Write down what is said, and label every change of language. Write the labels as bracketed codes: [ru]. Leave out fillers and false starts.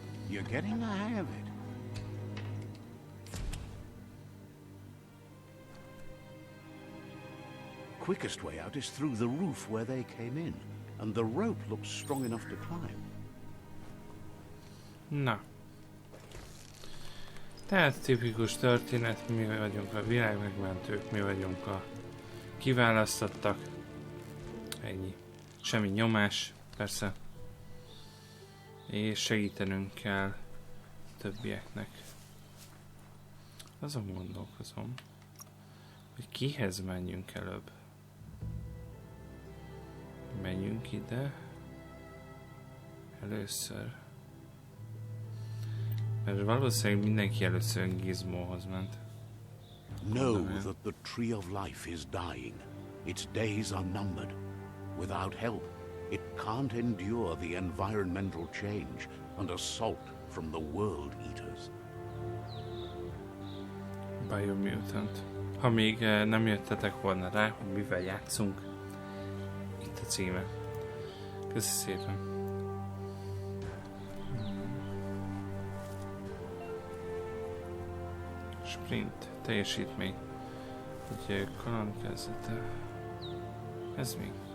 [en] You're getting the hang of it. Quickest way out is through the roof where they came in, and the rope looks strong enough to climb. [hu] Na. Tehát tipikus történet, mi vagyunk a világmegmentők, mi vagyunk a kiválasztottak. Ennyi. Semmi nyomás, persze. És segítenünk kell többieknek. Azon gondolkozom, hogy kihez menjünk előbb. Menjünk ide. Először. Mert valószínűleg mindenki először Gizmóhoz ment. [en] Know that the tree of life is dying. Its days are numbered. Without help, it can't endure the environmental change and assault from the World Eaters. Biomutant. [hu] Ha még nem jöttetek volna rá, hogy mivel játszunk, itt a címe. Köszi szépen. Sprint, teljesítmény. Egy kalandkezdete. Ez mi?